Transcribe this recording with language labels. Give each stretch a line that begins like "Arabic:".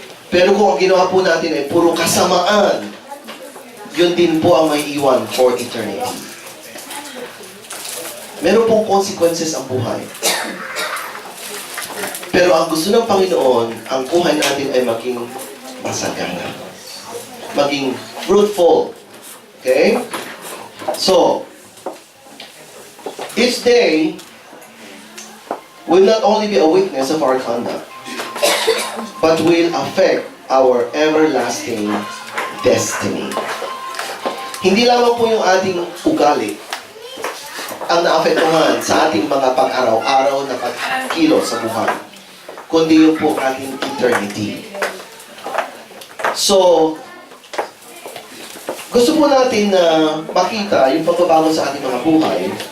Filipino: Pero kung ang ginawa po natin ay puro kasamaan, yun din po ang maiiwan
English: for eternity.
Filipino: Meron pong consequences ang buhay. Pero ang gusto ng Panginoon, ang buhay natin ay maging masagana. Maging fruitful. Okay?
English: So, each day will not only be a witness of our conduct, but will affect our everlasting destiny.
Filipino: Hindi lamang po yung ating ugali ang naapektuhan sa ating mga pag-araw-araw na pagkilos sa buhay, kundi yung po ating eternity. So, gusto po natin na makita yung pagbabago sa ating mga buhay.